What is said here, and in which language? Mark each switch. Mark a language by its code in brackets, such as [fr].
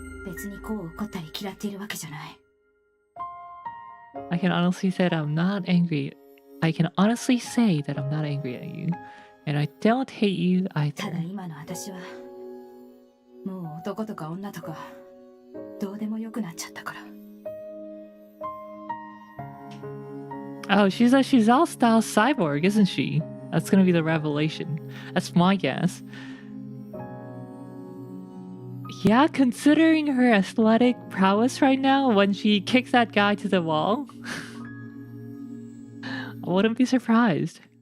[ja] 別にこう怒ったり嫌っているわけじゃない。 [en] I can honestly say that I'm not angry. I can honestly say that I'm not angry at you. And I don't hate you [ja] ただ [en] either. [ja] 今の私はもう男とか女とかどうでもよくなっちゃったから。 [en] Oh, she's all style cyborg, isn't she? That's gonna be the revelation. That's my guess. Yeah, considering her athletic prowess right now, when she kicks that guy to the wall, I wouldn't be surprised.